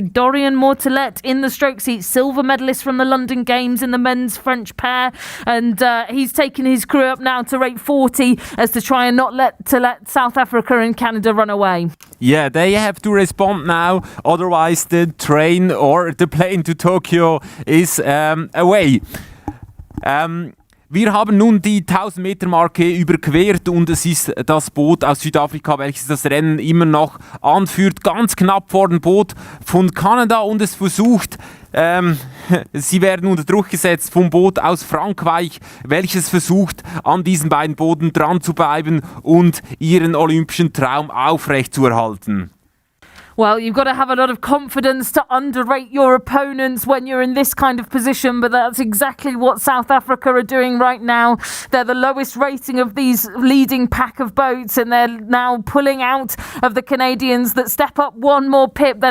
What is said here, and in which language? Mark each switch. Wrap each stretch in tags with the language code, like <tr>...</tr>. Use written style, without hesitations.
<en>Dorian Mortelet in the stroke seat, silver medalist from the London Games in the men's French pair, and he's taken his crew up now to rate 40 as to try and not let South Africa and Canada run away. Yeah, they have to respond now, otherwise the train or the plane to Tokyo is away.</en> <de>Wir haben nun die 1000-Meter-Marke überquert und es ist das Boot aus Südafrika, welches das Rennen immer noch anführt, ganz knapp vor dem Boot von Kanada, und es versucht, sie werden unter Druck gesetzt vom Boot aus Frankreich, welches versucht, an diesen beiden Booten dran zu bleiben und ihren olympischen Traum aufrechtzuerhalten.</de> <en>Well, you've got to have a lot of confidence to underrate your opponents when you're in this kind of position, but that's exactly what South Africa are doing right now. They're the lowest rating of these leading pack of boats, and they're now pulling out of the Canadians that step up one more pip.</en>